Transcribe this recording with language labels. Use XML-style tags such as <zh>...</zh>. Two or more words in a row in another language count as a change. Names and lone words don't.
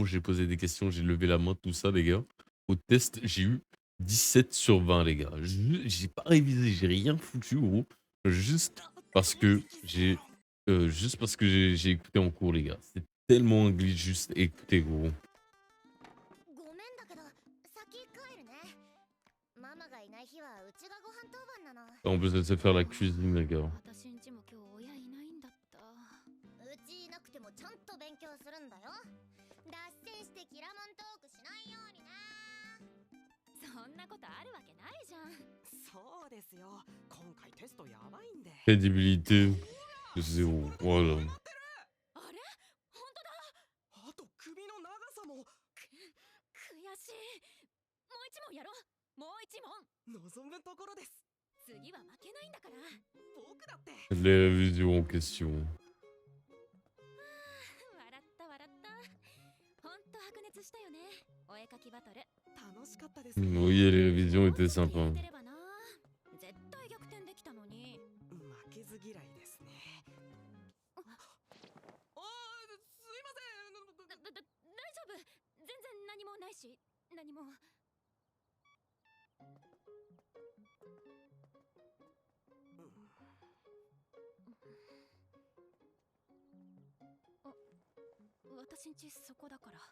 <fr>J'ai posé des questions, j'ai levé la main, tout ça, les gars. Au test, j'ai eu 17 sur 20, les gars. J'ai pas révisé, j'ai rien foutu, gros. Juste parce que j'ai écouté en cours, les gars. C'est tellement un glitch, juste écouter, gros.</fr> <ja>ごめんだけど、先帰るね。ママがいない日はうちがご飯当番なの。</ja> <fr>En plus, elle sait faire la cuisine, les gars.</fr> <ja>私んちも今日親いないんだった。うちいなくてもちゃんと勉強するんだよ。脱線してキラモントークしないようにね。そんなことあるわけないじゃん。そうですよ。今回テストやばいんで。</ja> <fr>Crédibilité, zéro. Voilà.</fr> <ja>あれ本当だ。あと首の長さも。悔しい。もう一問やろう。もう一問。望むところです。次は負けないんだから。僕だって。</ja> <fr>Les révisions en question.</fr> <ja>笑った笑った。ほんと白熱したよね。お絵かきバトル。楽しかったです。</ja> <fr>Oui, les révisions étaient sympas.</fr> <ja>絶対逆転できたのに。負けず嫌いですね。あー、すいません。大丈夫。全然何もないし、何も。私んちそこだから。</ja>